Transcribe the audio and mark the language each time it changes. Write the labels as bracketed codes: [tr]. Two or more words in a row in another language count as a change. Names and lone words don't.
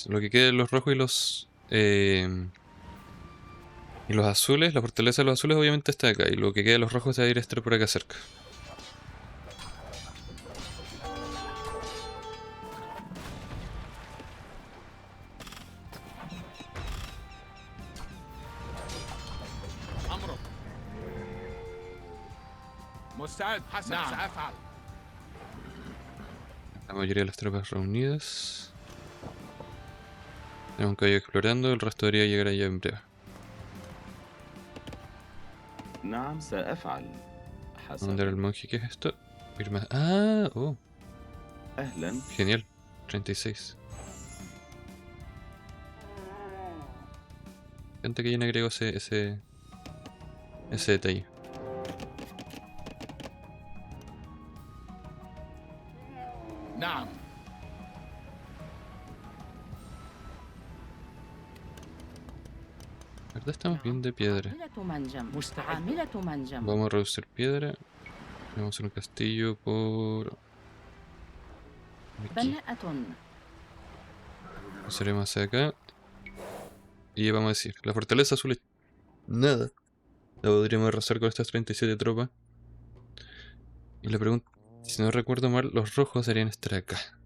[es] Lo que quede de los rojos y los azules. La fortaleza de los azules obviamente está acá. Y lo que quede de los rojos se va a ir a estar por acá cerca. [ar] أمرك. مستعد. حسنا. نعم. سأفعل. [es] La mayoría de las tropas reunidas. Tenemos un caballo explorando, el resto debería llegar allá en breve. [ar] نعم سأفعل. [es] Vamos a mandar al monje, ¿qué es esto? Ir más. Ah, oh, [ar] أهلا. [es] genial. 36. Gente que ya no agregó ese detalle. [ar] نعم. [es] La verdad estamos bien de piedra. [ar] عاملة منجم مستعد. عاملة منجم [es] Vamos a reducir piedra. Vamos a hacer un castillo por aquí. [ar] بناءة [es] Pasaremos hacia acá. Y vamos a decir, la fortaleza azul es nada. La podríamos arrasar con estas 37 tropas. Y la pregunta, si no recuerdo mal, los rojos deberían estar acá.